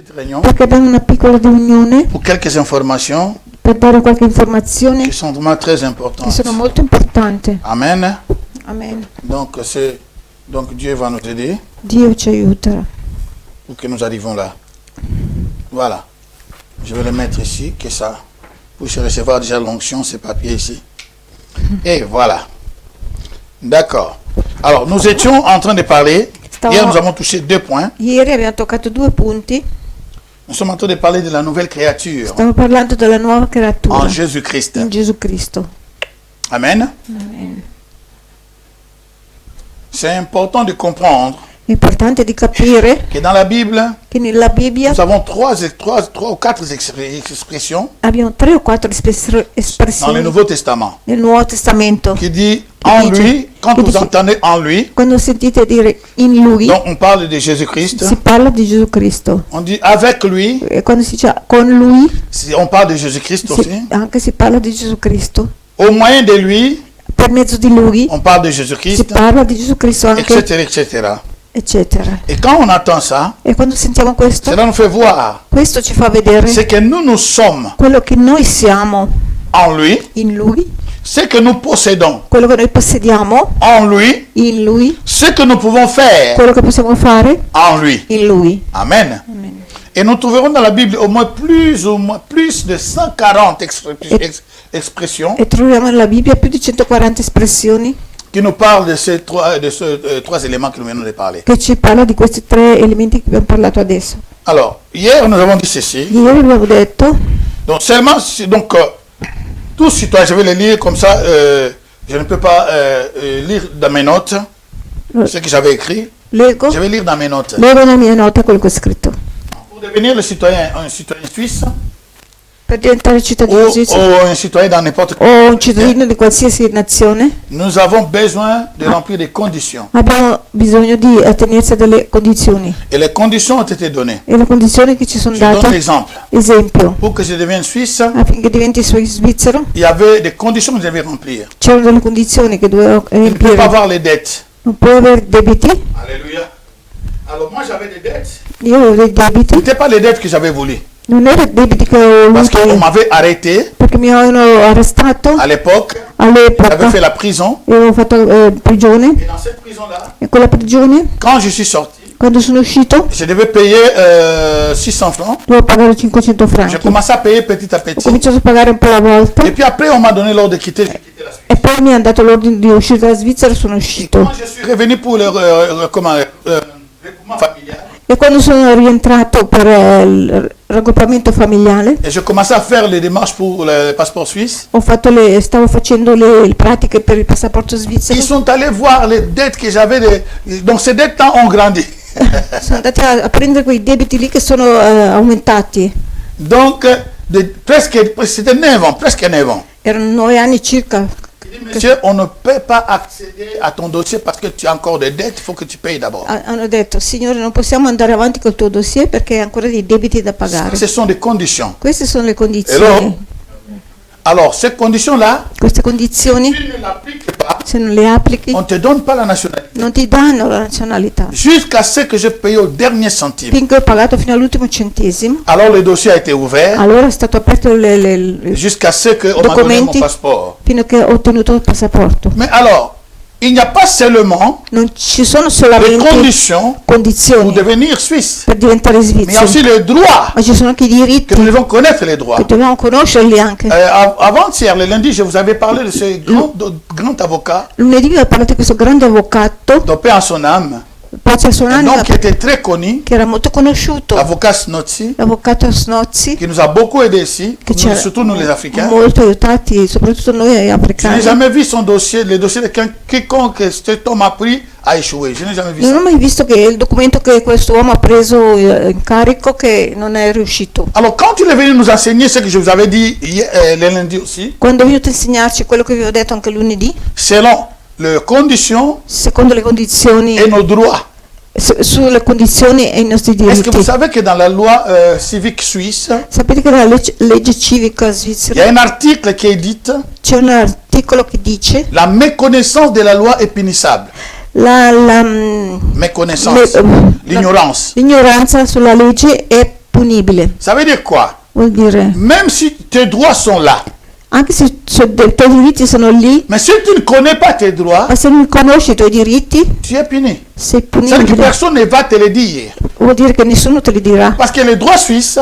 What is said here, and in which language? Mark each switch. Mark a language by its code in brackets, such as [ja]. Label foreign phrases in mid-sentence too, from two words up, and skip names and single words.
[fr] réunion, [it] perché abbiamo una piccola riunione [fr] pour quelques informations [it] per dare qualche informazione [fr] qui sont vraiment très [it] che [fr] importantes. [it] sono molto importanti. [fr] Amen. [it] Amen. [fr] Donc Dieu va nous aider [it] Dio ci aiuterà. [fr] pour que nous arrivions là. Voilà. Je vais le mettre ici, que ça puisse recevoir déjà l'onction, ces papiers ici. Et voilà. D'accord. Alors, nous étions en train de parler. Hier, nous avons touché 2 points. [it] Ieri abbiamo toccato 2 punti. [fr] Nous sommes en train de parler de la nouvelle créature [it] Stiamo parlando della nuova creatura [fr] en Jésus-Christ. [it] in Gesù Cristo. [fr] Amen. [it] Amen. [fr] C'est important de comprendre [it] È importante di capire [fr] que dans la Bible, [it] che nella Bibbia [fr] nous avons 3 ou 4 expressions [it] abbiamo 3 o 4 [fr] dans le [it] espressioni [fr] Nouveau Testament [it] nel Nuovo Testamento. [fr] qui dit en lui, quand vous entendez en lui, [it] Quando sentite dire in Lui, [fr] donc on parle de Jésus-Christ, [it] si parla di Gesù Cristo. [fr] on dit avec lui, [it] E quando si dice con Lui, [fr] on parle de Jésus-Christ aussi, [it] anche si parla di Gesù Cristo. [fr] au moyen de lui, [it] Per mezzo di Lui [fr] on parle de [it] si [fr] Jésus-Christ, [it] parla di Gesù Cristo anche, [fr] etc., etc. [it] eccetera. [fr] Et quand on entend ça, [it] E quando sentiamo questo, [fr] cela nous fait voir [it] questo ci fa vedere [fr] ce que nous sommes [it] quello che noi siamo [fr] en lui, [it] in Lui, [fr] ce que nous possédons [it] quello che noi possediamo [fr] en lui, [it] in Lui, [fr] ce que nous pouvons faire [it] quello che possiamo fare [fr] en lui. [it] in Lui. [fr] Amen. [it] Amen. [fr] Et nous trouverons dans la Bible au moins plus de 140 expressions [it] E troviamo nella Bibbia più di 140 espressioni [fr] qui nous parlent de ces trois éléments que nous venons de parler. [it] che ci parla di questi 3 elementi che abbiamo parlato adesso. [fr] Alors, hier nous avons dit ceci. [it] Ieri abbiamo detto, [fr] Donc seulement, tout citoyen, je vais le lire comme ça, je ne peux pas lire dans mes notes ce que j'avais écrit. [it] leggo [fr] Je vais lire dans mes notes. [it] nella mia nota quello che ho scritto. [fr] Pour devenir un citoyen suisse [it] Per diventare cittadino svizzero [fr] ou un citoyen dans n'importe [it] o un cittadino di qualsiasi nazione [fr] nous avons besoin de remplir des conditions. [it] abbiamo bisogno di attenersi a delle condizioni. [fr] Et les conditions ont été données. [it] E le condizioni che ci sono [fr] Je donne [it] date, [fr] l'exemple. [it] esempio, [fr] Pour que je devienne suisse, [it] affinché diventi svizzero, [fr] il y avait des conditions que je devais remplir. [it] c'erano delle condizioni che dovevo [fr] Je ne peux pas [it] riempire. [fr] avoir les dettes. [it] Non puoi avere debiti, [fr] Alléluia. Alors moi j'avais des dettes. [it] io avevo dei [fr] Ce [it] debiti, [fr] n'étaient pas les dettes que j'avais voulu. [it] non erano debiti che ho [fr] Parce qu'on [it] voluto [fr] m'avait arrêté [it] perché mi avevano arrestato [fr] à l'époque. [it] all'epoca [fr] J'avais fait la prison. [it] e avevo fatto prigione. [fr] Et dans cette prison-là, [it] E quella prigione, [fr] quand je suis sorti, [it] quando sono uscito, [fr] je devais payer 600 francs. [it] dovevo pagare 500 [fr] J'ai [it] franchi. [fr] commencé à payer petit à [it] Ho [fr] petit. [it] cominciato a pagare un po' alla volta [fr] Et puis après, on m'a donné l'ordre de quitter. J'ai quitté la Suisse. [it] e poi mi hanno dato l'ordine di uscire dalla Svizzera e sono uscito. [fr] Quand je suis revenu pour le regroupement familial, [it] E quando sono rientrato per il raggruppamento familiare, [fr] et je commençais à faire les démarches pour le passeport suisse, [it] stavo facendo le pratiche per il passaporto svizzero. [fr] ils sont allés voir les dettes que j'avais. Donc ces dettes ont grandi. [it] Sono andati a prendere quei debiti lì che sono aumentati. [fr] Donc, c'était 9 ans, presque 9 ans. [it] Erano 9 anni circa. [fr] Il dit, monsieur, on ne peut pas accéder à ton dossier parce que tu as encore des dettes, il faut que tu payes d'abord. [it] Hanno detto, signore, non possiamo andare avanti col tuo dossier perché hai ancora dei debiti da pagare. [fr] Ce sont des conditions. [it] Queste sono le condizioni. [fr] Hello? Alors, ces conditions-là, [it] Queste condizioni, [fr] tu ne l'appliques pas, [it] se non le applichi, [fr] on ne te donne pas la nationalité. [it] non ti danno la nazionalità. [fr] Jusqu'à ce que je paye au dernier centime. [it] Finché ho pagato fino all'ultimo centesimo, [fr] Alors, le dossier a été ouvert [it] allora è stato aperto [fr] jusqu'à ce qu'on m'a donné mon [it] documenti [fr] passeport. [it] fino a che ho ottenuto il passaporto. [fr] Mais alors, il n'y a pas seulement [it] Non ci sono [fr] les [it] solamente [fr] conditions pour [it] condizioni [fr] devenir suisse, [it] per diventare [fr] mais il y a [it] svizzeri, [fr] aussi les droits, [it] ma ci sono anche i diritti [fr] que nous devons connaître les droits. [it] che dobbiamo conoscerli anche. [fr] Avant-hier, le lundi, je vous avais parlé de ce grand avocat, [it] Lunedì vi ho parlato di questo grande avvocato, [fr] de paix en son âme, [it] pace a sua [fr] un [it] anima, [fr] homme qui était très connu, [it] che era molto conosciuto, [fr] l'avocat Snotzi, [it] l'avvocato Snozzi, [fr] qui nous a beaucoup aidés ici, [it] che ci ha [fr] surtout nous les Africains. [it] molto aiutati, soprattutto noi [fr] Je n'ai [it] africani. [fr] jamais vu son dossier, le dossier de quiconque cet homme a pris a échoué. Je n'ai jamais vu [it] Non [fr] ça. [it] ho mai visto che il documento che questo uomo ha preso in carico che non è riuscito. [fr] Alors, quand il est venu nous enseigner ce que je vous avais dit le lundi aussi, [it] Quando è venuto a insegnarci quello che vi ho detto anche lunedì, [fr] selon les conditions [it] secondo le condizioni, [fr] et nos droits. [it] sulle condizioni e i nostri [fr] Est-ce que vous [it] diritti. [fr] savez que dans la loi civique suisse, [it] Sapete che nella legge civica [fr] il y a [it] svizzera [fr] un article qui dit [it] c'è un articolo che dice [fr] la méconnaissance de la loi est punissable. [it] la [fr] Méconnaissance, l'ignorance. [it] l'ignoranza sulla legge è punibile. [fr] Ça veut dire quoi? [it] Vuol dire, [fr] Même si tes droits sont là, [it] anche se i tuoi diritti sono lì, [fr] mais si tu ne connais pas tes droits, [it] ma se non conosci i tuoi diritti, [fr] tu es puni. [it] sei [fr] C'est-à-dire que [it] punibile. [fr] personne ne va te le dire. [it] Vuol dire che nessuno te li dirà. [fr] Parce que les droits suisses